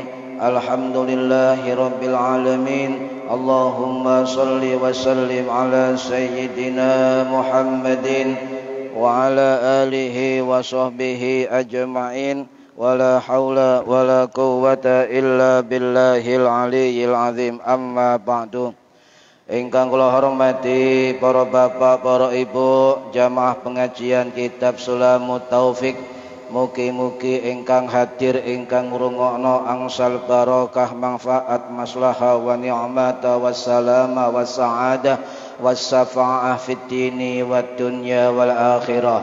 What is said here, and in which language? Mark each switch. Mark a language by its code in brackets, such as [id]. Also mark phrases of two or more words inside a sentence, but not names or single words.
[ar] الحمد لله رب العالمين. اللهم صل وسلم على سيدنا محمد وعلى آله وصحبه أجمعين. ولا حول ولا قوة إلا بالله العلي العظيم. أما بعد. [jv] Ingkang kula hormati para bapak, para ibu, jamaah pengajian kitab Sulamut Taufik, mugi-mugi ingkang hadir ingkang ngrungokno angsal barokah manfaat maslahah [ar] ونعمة والسلامة والسعادة والشفاعة في الدين والدنيا والآخرة.